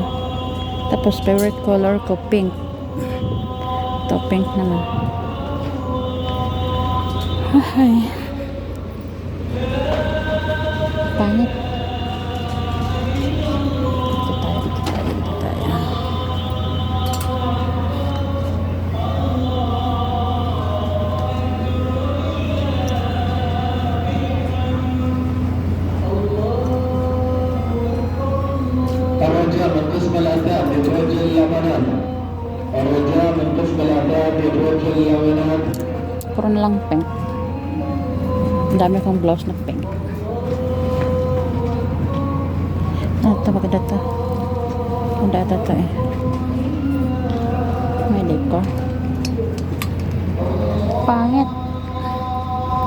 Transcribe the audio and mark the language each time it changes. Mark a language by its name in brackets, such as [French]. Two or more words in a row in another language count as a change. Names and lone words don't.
[Filipino] Tapos [English] favorite color [Filipino] ko pink. Ito pink naman. Ay. Pangit. Dito tayo. [Arabic] الرجاء من قسم الآداب يتوجه للبنات. الرجاء من قسم الآداب يتوجه للبنات. [Filipino] Puro na lang pink. Ang dami kong blouse na pink. Ito maganda to. Ang data to eh. May decor. Pangit. Ang pangit.